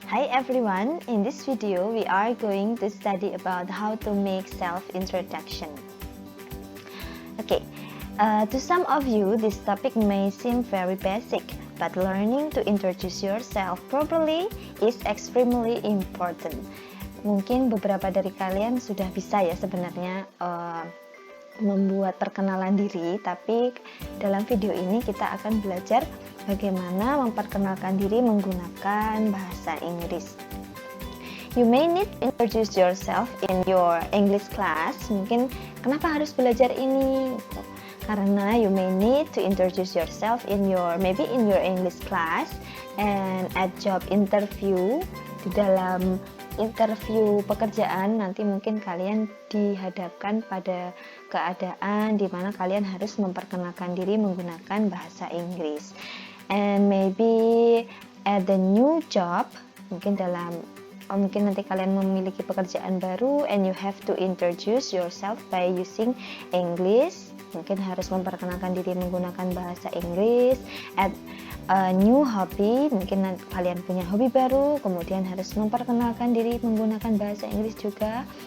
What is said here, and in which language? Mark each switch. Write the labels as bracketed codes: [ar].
[en] everyone, in this video we are going to study about how to make self-introduction. Okay, to some of you this topic may seem very basic, but learning to introduce yourself properly is extremely important. [id] Mungkin beberapa dari kalian sudah bisa ya sebenarnya membuat perkenalan diri, tapi dalam video ini kita akan belajar bagaimana memperkenalkan diri menggunakan bahasa Inggris. [en] You may need to introduce yourself in your English class. [id] Mungkin kenapa harus belajar ini? [en] Karena you may need to introduce yourself in your English class and at job interview. [id] Di dalam interview pekerjaan nanti mungkin kalian dihadapkan pada keadaan di mana kalian harus memperkenalkan diri menggunakan bahasa Inggris. [en] And maybe at the new job, [id] mungkin nanti kalian memiliki pekerjaan baru [en] and you have to introduce yourself by using English. [id] Mungkin harus memperkenalkan diri menggunakan bahasa Inggris. [en] At a new hobby, [id] mungkin kalian punya hobi baru, kemudian harus memperkenalkan diri menggunakan bahasa Inggris juga.